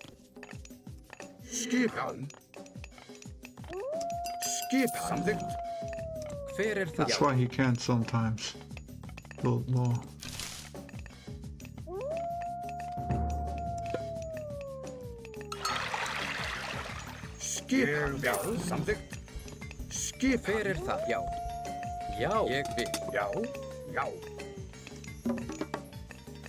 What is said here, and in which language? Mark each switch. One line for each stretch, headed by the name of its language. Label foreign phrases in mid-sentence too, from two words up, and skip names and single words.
Icelandic: Skipan. Skipan. Samþykkt. Hver er það?
English: That's why he can't sometimes. Lol.
Icelandic: Skipan. Já. Samþykkt. Skipan. Hver er það? Já. Já. Ég vil. Já. Já.